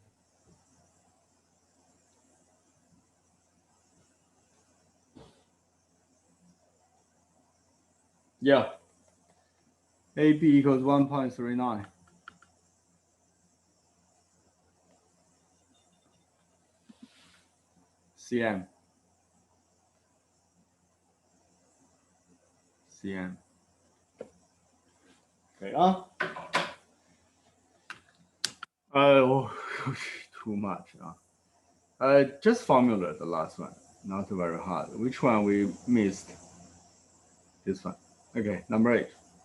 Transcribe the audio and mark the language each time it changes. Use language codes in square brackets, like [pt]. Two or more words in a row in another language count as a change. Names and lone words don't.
[en] Yeah. AB equals 1.39. cm. cm. Okay, too much. Just formula the last one, not very hard. Which one we missed? This one. Okay, number 8.